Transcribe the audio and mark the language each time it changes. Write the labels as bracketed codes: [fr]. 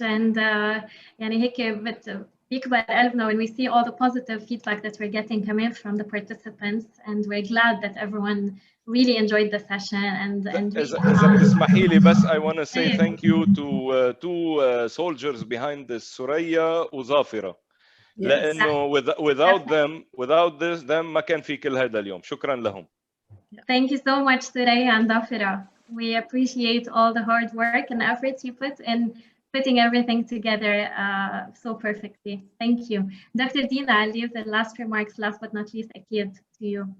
[en] And [ar] يعني هيك بيكبر قلبنا [en] when we see all the positive feedback that we're getting coming from the participants, and we're glad that everyone really enjoyed the session. And [ar] إذا بتسمحي لي بس, [en] I want to say thank you to two soldiers behind this, Suraya وظافرة. [ar] لأنه [en] without them [ar] ما كان في كل هذا اليوم. شكرا لهم. [en] Thank you so much, Suraya and Dhafira. We appreciate all the hard work and efforts you put in putting everything together so perfectly. Thank you. Dr. Dina, I'll leave the last remarks, last but not least, Akid, to you.